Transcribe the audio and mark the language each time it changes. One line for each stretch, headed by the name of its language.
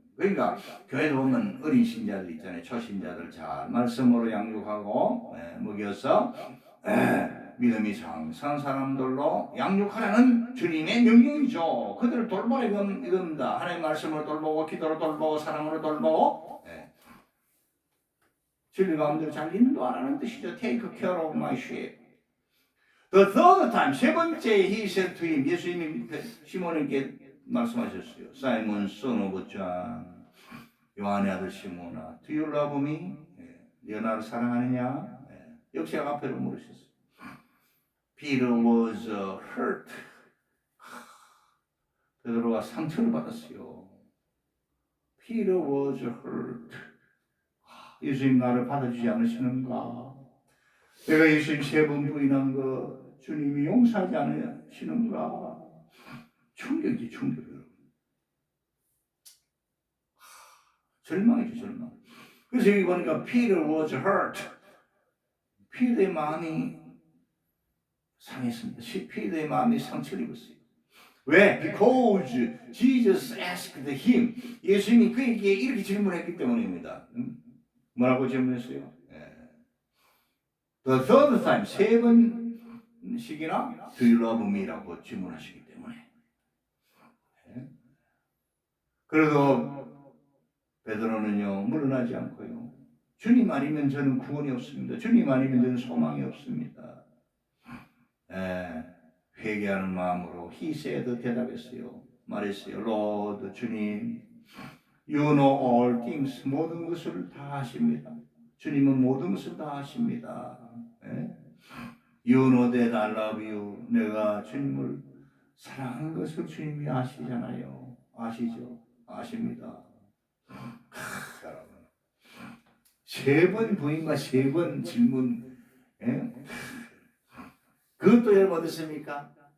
Korean: 그러니까 교회에 보면 어린 신자들 있잖아요. 초신자들 잘 말씀으로 양육하고 먹여서 믿음이 상승한 사람들로 양육하라는 주님의 명령이죠. 그들을 돌보라 이겁니다. 하나님의 말씀으로 돌보고 기도로 돌보고 사랑으로 돌보고 진리 가운데로 잘 인도하라는 뜻이죠.
English: Take care of my sheep. The third time,
Korean: 세 번째
English: he said to him,
Korean: 예수님이 시몬에게 말씀하셨어요.
English: Simon, son of John,
Korean: 요한의 아들 시몬아,
English: do you love me?
Korean: 네가 나를 사랑하느냐? 역시 앞에로 물으셨어요.
English: Peter was hurt.
Korean: 베드로가 상처를 받았어요.
English: Peter was hurt.
Korean: 예수님 나를 받아주지 않으시는가? 내가 예수님 세 번 부인한 거 주님이 용서하지 않으시는가? 충격이지, 충격. 절망이죠, 절망. 그래서 여기 보니까
English: Peter was hurt.
Korean: 피드의 마음이 상했습니다. 피드의 마음이 상처를 입었어요. 왜?
English: Because Jesus asked him.
Korean: 예수님이 그에게 이렇게 질문했기 때문입니다. 뭐라고 질문했어요?
English: The third time,
Korean: 세 번씩이나
English: Do you love me?
Korean: 라고 질문하시기 때문에. 그래도 베드로는요, 물러나지 않고요. 주님 아니면 저는 구원이 없습니다. 주님 아니면 저는 소망이 없습니다. 회개하는 마음으로
English: he said
Korean: 대답했어요. 말했어요.
English: Lord,
Korean: 주님,
English: you know all things.
Korean: 모든 것을 다 아십니다. 주님은 모든 것을 다 아십니다.
English: You know that I love you.
Korean: 내가 주님을 사랑하는 것을 주님이 아시잖아요. 아시죠? 아십니다. 여러분, 세 번 부인과 세 번 질문, 그것도 여러분 어떻습니까?